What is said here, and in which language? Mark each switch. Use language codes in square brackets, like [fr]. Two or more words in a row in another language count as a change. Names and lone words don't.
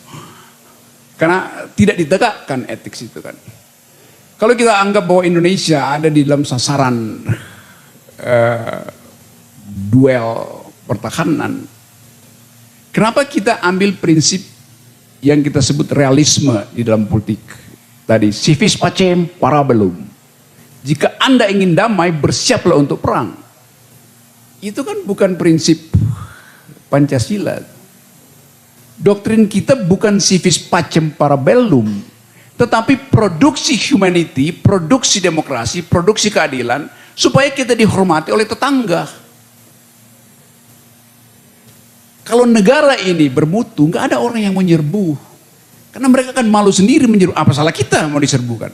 [id] Karena tidak ditegakkan etik itu kan. Kalau kita anggap bahwa Indonesia ada di dalam sasaran duel pertahanan, kenapa kita ambil prinsip yang kita sebut realisme di dalam politik? Tadi, [la] civis pacem para belum. [id] Jika Anda ingin damai, bersiaplah untuk perang. Itu kan bukan prinsip Pancasila. Doktrin kita bukan [la] civis pacem para belum, [id] tetapi produksi humanity, produksi demokrasi, produksi keadilan, supaya kita dihormati oleh tetangga. Kalau negara ini bermutu, nggak ada orang yang menyerbu. Karena mereka kan malu sendiri menyerbu. Apa salah kita mau diserbukan?